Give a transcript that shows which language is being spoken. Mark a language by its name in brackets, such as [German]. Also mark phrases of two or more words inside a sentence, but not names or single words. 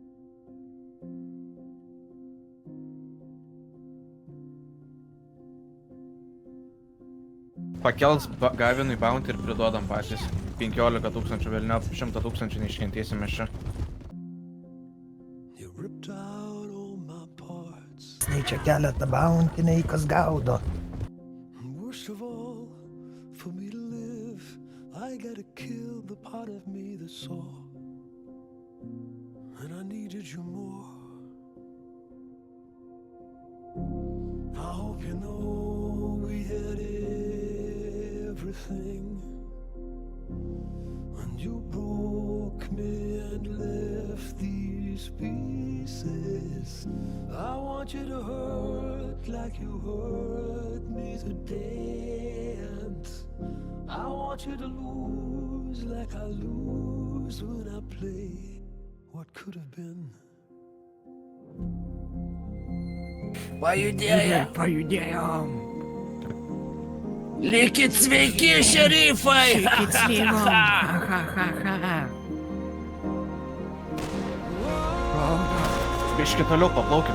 [Lithuanian] Pakels Gavinui bounty ir priduodam patys. 15 tūkstančių velniop, 100 tūkstančių neiškentėsim mes čia. Sneičia keletą bounty, nei kas gaudo. [English] For me to live, I gotta kill the part of me that saw, and I needed you more. I hope you know we had everything, and you broke me and left these pieces. I want you to hurt like you hurt me today, and I want you to lose like I lose when I play what could have been. [Lithuanian] Pajudėjom. Likit sveiki, šerifai! Likit sveiki! Biški toliau paplaukim.